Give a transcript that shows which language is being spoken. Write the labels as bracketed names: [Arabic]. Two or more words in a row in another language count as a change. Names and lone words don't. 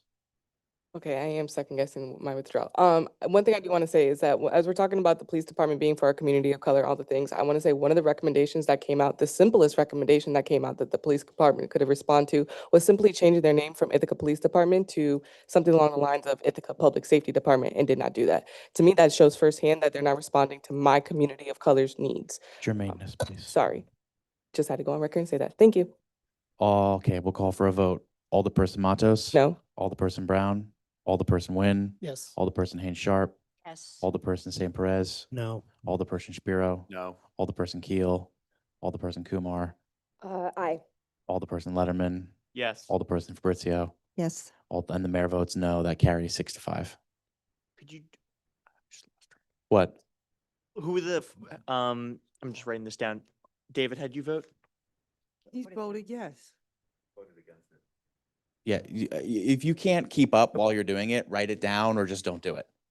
[English] Okay, I am second guessing my withdrawal. One thing I do want to say is that as we're talking about the police department being for our community of color, all the things, I want to say one of the recommendations that came out, the simplest recommendation that came out that the police department could have responded to was simply changing their name from Ithaca Police Department to something along the lines of Ithaca Public Safety Department, and did not do that. To me, that shows firsthand that they're not responding to my community of color's needs. Jermaine, please. Sorry, just had to go on record and say that. Thank you. Okay, we'll call for a vote. Alderperson Matos. No. Alderperson Brown. Alderperson Nguyen. Yes. Alderperson Haynes Sharp. Yes. Alderperson St. Perez. No. Alderperson Shapiro. No. Alderperson Keel. Alderperson Kumar. Aye. Alderperson Letterman. Yes. Alderperson Fabrizio. Yes. And the mayor votes no. That carries 6-5. Could you, What? who were the, I'm just writing this down. David, had you vote? He's voted yes. Yeah, if you can't keep up while you're doing it, write it down or just don't do it.